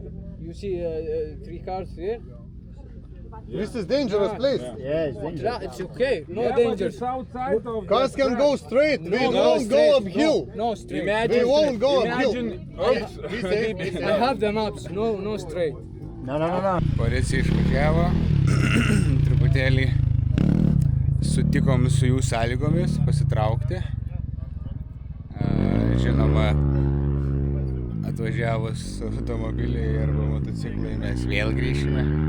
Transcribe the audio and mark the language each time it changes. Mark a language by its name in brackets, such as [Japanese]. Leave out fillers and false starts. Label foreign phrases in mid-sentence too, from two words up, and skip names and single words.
[English] You see 3 cars here? This is dangerous place. It's okay. No Yeah, danger. but it's outside of Cars the can track. go straight. We No, won't straight. go uphill. No straight. Imagine, They won't go uphill. imagine, oops. Be safe, be safe. I have the maps. No straight. [Lithuanian] Policija išvažiavo, truputėlį sutikom su jų sąlygomis pasitraukti. Žinoma, atvažiavus automobiliai arba motociklai mes vėl grįšime.